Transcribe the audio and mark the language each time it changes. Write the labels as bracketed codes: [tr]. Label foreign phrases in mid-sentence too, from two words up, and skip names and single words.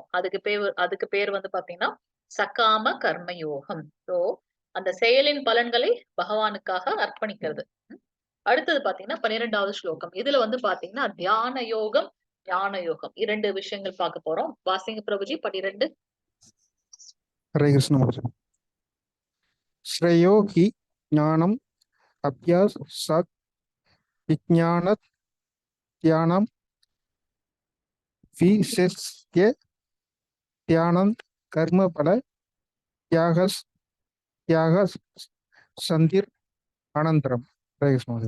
[ta] அதுக்கு பேர் வந்து பாத்தீங்கன்னா சகாம கர்ம யோகம். சோ அந்த செயலின் பலன்களை பகவானுக்காக அர்ப்பணிக்கிறது. அடுத்தது பாத்தீங்கன்னா 12வது ஸ்லோகம். இதுல வந்து பாத்தீங்கன்னா தியான யோகம், ஞான யோகம், 2 விஷயங்கள் பார்க்க போறோம். வாசிங்க பிரபுஜி 12. [hi] हरे कृष्ण माता. [sa] श्रेयो हि ज्ञानम अभ्यास सत् विज्ञान ध्यानम विशेष्य ध्यानं कर्म फल त्याग त्याग संधिर अनंतरम. [hi] हरे कृष्ण माता.